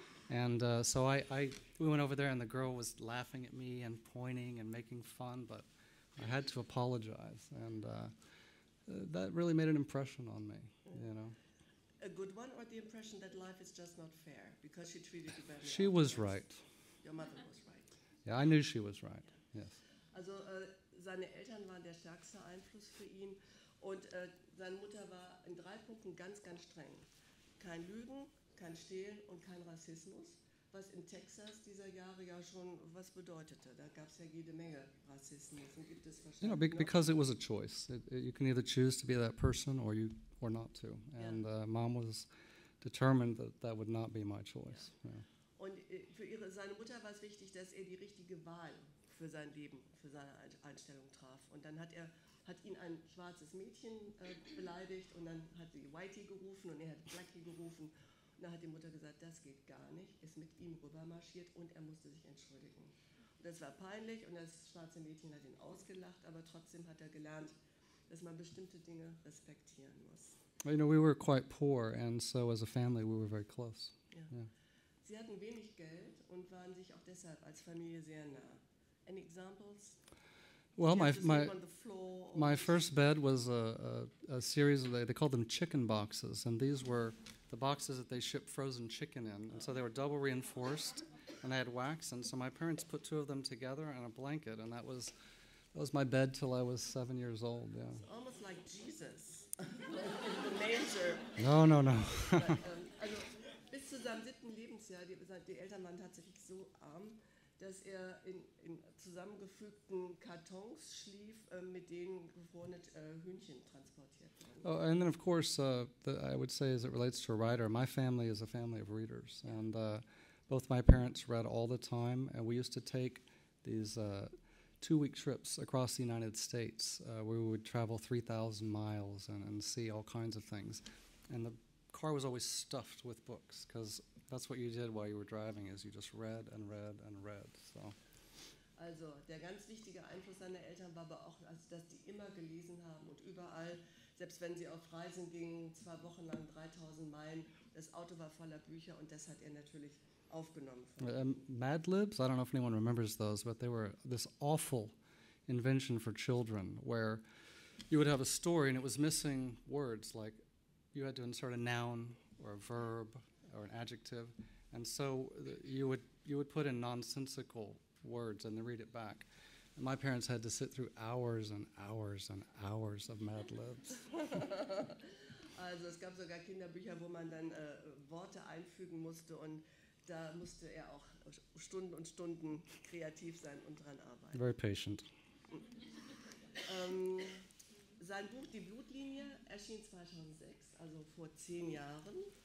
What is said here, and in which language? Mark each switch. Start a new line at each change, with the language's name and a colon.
English: And so we went over there, and the girl was laughing at me and pointing and making fun, but I had to apologize, and that really made an impression on me, you know. A good one, or the impression that life is just not fair because she treated you badly? She was right. Your mother was right. Yeah, I knew she was right, yes.
German: Also seine Eltern waren der stärkste Einfluss für ihn und seine Mutter war in 3 Punkten ganz, ganz streng. Kein Lügen, kein Stehlen und kein Rassismus, was in Texas dieser Jahre ja schon was bedeutete. Da gab es ja jede Menge Rassismus und gibt es
English: You know,
German: wahrscheinlich noch.
English: because it was a choice. You can either choose to be that person or not to. And Mom was determined that would not be my choice. Yeah.
German: Und für seine Mutter war es wichtig, dass er die richtige Wahl für sein Leben, für seine Einstellung traf. Und dann hat ihn ein schwarzes Mädchen beleidigt und dann hat sie Whitey gerufen und er hat Blackie gerufen. Und dann hat die Mutter gesagt, das geht gar nicht, ist mit ihm rübermarschiert und er musste sich entschuldigen. Und das war peinlich und das schwarze Mädchen hat ihn ausgelacht, aber trotzdem hat er gelernt, dass man bestimmte Dinge respektieren muss.
English: Well, you know, we were quite poor, and so as a family we were very close.
German: Ja.
English: Yeah.
German: Sie hatten wenig Geld und waren sich auch deshalb als Familie sehr nah.
English: Any examples? Well, Did you have to my sleep on the floor or my first bed was a series of, they called them chicken boxes, and these were the boxes that they ship frozen chicken in, and so they were double reinforced, and they had wax, and so my parents put 2 of them together and a blanket, and that was my bed till I was 7 years old. Yeah. It's almost like Jesus. The manger. No.
German: Also bis zu seinem 7. Lebensjahr, die Eltern waren tatsächlich so arm, dass er in zusammengefügten Kartons schlief, mit denen gefrorene Hühnchen transportiert wurden.
English: Oh, and then of course, I would say, as it relates to a writer, my family is a family of readers, and both my parents read all the time, and we used to take these 2-week trips across the United States where we would travel 3,000 miles and see all kinds of things, and the car was always stuffed with books because that's what you did while you were driving, is you just read and read and read. So.
German: Also der ganz wichtige Einfluss seiner Eltern war aber auch, also, dass die immer gelesen haben und überall, selbst wenn sie auf Reisen gingen, 2 Wochen lang 3.000 Meilen, das Auto war voller Bücher und das hat er natürlich aufgenommen.
English: Mad Libs, I don't know if anyone remembers those, but they were this awful invention for children where you would have a story and it was missing words, like you had to insert a noun or a verb or an adjective, and so you would put in nonsensical words and then read it back. And my parents had to sit through hours and hours and hours of Mad Libs.
German: Also es gab sogar Kinderbücher, wo man dann Worte einfügen musste und da musste er auch Stunden und Stunden kreativ sein und dran arbeiten.
English: Very patient.
German: Sein Buch Die Blutlinie erschien 2006, also vor 10 Jahren.